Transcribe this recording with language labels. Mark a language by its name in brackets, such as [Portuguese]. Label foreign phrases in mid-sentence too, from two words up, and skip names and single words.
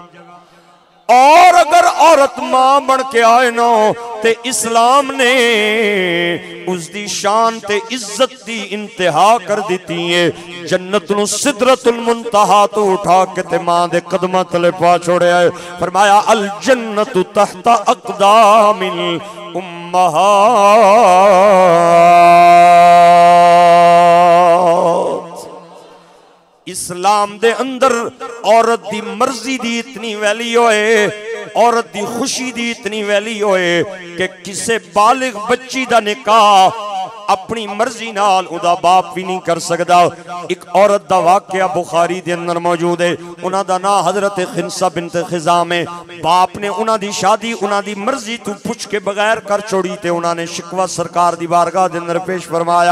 [Urdu] اور اگر عورت ماں بن کے آئے نا تے اسلام نے اس کی شان تے عزت کی انتہا کر دی ہے. [Punjabi] جنت نوں [Arabic] سدرة المنتهى [Punjabi] توں اٹھا کے تے ماں دے قدماں تلے پا چھڈیا ہے. فرمایا, [Arabic] الجنة تحت أقدام الأمهات. [Punjabi] اسلام دے اندر عورت دی مرضی دی اتنی ویلیو ہے، عورت دی خوشی دی اتنی ویلیو ہے کہ کسی بالغ بچی دا نکاح اپنی مرضی نال اودا باپ وی نہیں کر سکدا. اک عورت دا واقعہ بخاری دے اندر موجود ہے. انہاں دا ناں حضرت خنساء بنت خذام ہے۔ باپ نے انہاں دی شادی انہاں دی مرضی توں پچھ کے بغیر کر چھڈی تے انہاں نے شکوہ سرکار دی بارگاہ دے اندر پیش فرمایا.